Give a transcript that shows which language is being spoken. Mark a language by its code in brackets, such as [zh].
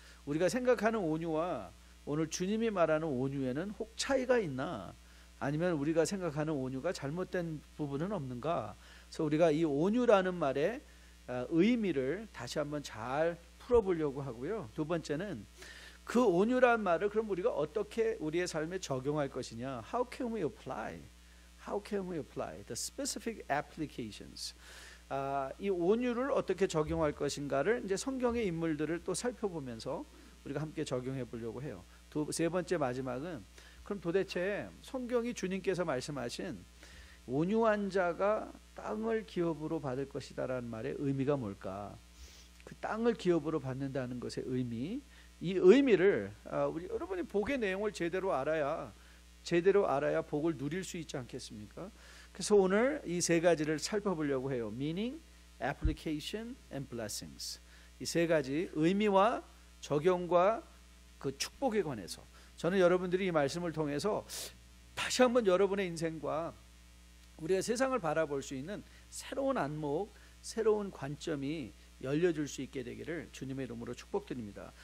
[ko] 우리가 생각하는 온유와 오늘 주님이 말하는 온유에는 혹 차이가 있나, 아니면 우리가 생각하는 온유가 잘못된 부분은 없는가? 그래서 우리가 이 온유라는 말의 의미를 다시 한번 잘 풀어보려고 하고요. 두 번째는 그 온유란 말을 그럼 우리가 어떻게 우리의 삶에 적용할 것이냐? [en] How can we apply? How can we apply the specific applications? [ko] 이 온유를 어떻게 적용할 것인가를 이제 성경의 인물들을 또 살펴보면서 우리가 함께 적용해 보려고 해요. 세 번째, 마지막은 그럼 도대체 성경이 주님께서 말씀하신 온유한 자가 땅을 기업으로 받을 것이다라는 말의 의미가 뭘까? 그 땅을 기업으로 받는다는 것의 의미, 이 의미를 우리 여러분이 복의 내용을 제대로 알아야 복을 누릴 수 있지 않겠습니까? 그래서 오늘 이 세 가지를 살펴보려고 해요. [en] Meaning, Application, and Blessings. [ko] 이 세 가지 의미와 적용과 그 축복에 관해서 저는 여러분들이 이 말씀을 통해서 다시 한번 여러분의 인생과 우리의 세상을 바라볼 수 있는 새로운 안목, 새로운 관점이 열려줄 수 있게 되기를 주님의 이름으로 축복드립니다.